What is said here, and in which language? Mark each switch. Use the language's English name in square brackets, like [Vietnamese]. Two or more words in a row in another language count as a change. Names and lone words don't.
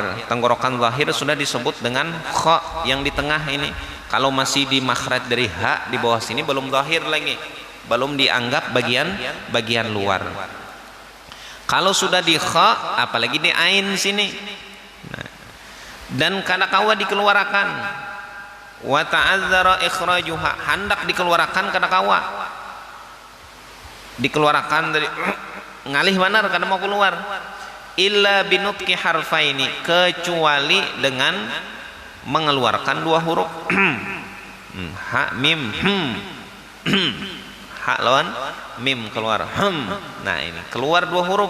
[Indonesian] Tenggorokan zahir sudah disebut dengan kha yang di tengah ini. Kalau masih di makhraj dari ha di bawah sini belum zahir lagi, belum dianggap bagian luar. Kalau sudah di kha, apalagi di ain sini, dan kada kawa dikeluarkan, [Arabic] wa ta'azzara ikhrajuha, [Indonesian] hendak dikeluarkan kada kawa dikeluarkan dari ngalih benar kada mau keluar, [Arabic] illa binutqi harfaini, [Indonesian] kecuali dengan mengeluarkan 2 huruf ha mim ha lawan mim keluar nah ini keluar 2 huruf.